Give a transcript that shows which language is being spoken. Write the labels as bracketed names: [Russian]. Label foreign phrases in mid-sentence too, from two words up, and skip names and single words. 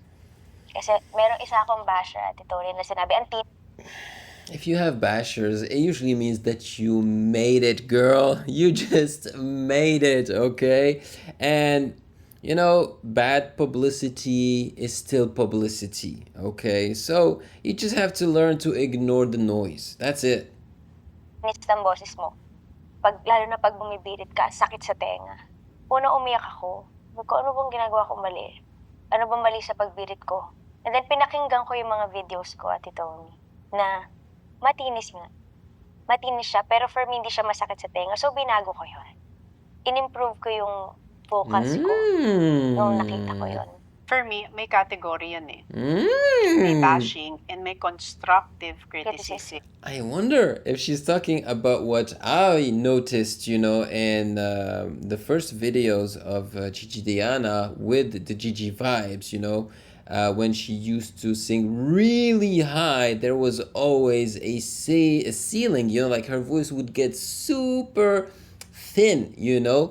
[Filipino] Kasi merong isa akong basher, Ate Toni, na sinabi, [English] If you have bashers, it usually means that you made it, girl. You just made it, okay? And, you know, bad publicity is still publicity, okay? So you just have to learn to ignore the noise. That's it. [Filipino] ng boses mo. Lalo na pag bumibirit ka, sakit sa tenga. Una umiyak ako. Sabi ko, ano bang ginagawa ko mali? Ano bang mali sa pagbirit ko? [English] And then [Filipino] pinakinggan ko yung mga videos ko, Ate Toni, na matinis nga. Matinis siya, pero [English] for me, [Filipino] hindi siya masakit sa tenga. So, binago ko yun. In-improve ko yung vocals ko nung nakita ko yun. [English] For me, [Filipino] may category yan eh. May bashing and may [English] constructive criticism. I wonder if she's talking about what I noticed, you know, in the first videos of Gigi Diana with the Gigi vibes, you know. When she used to sing really high, there was always a ceiling, you know, like her voice would get super thin, you know.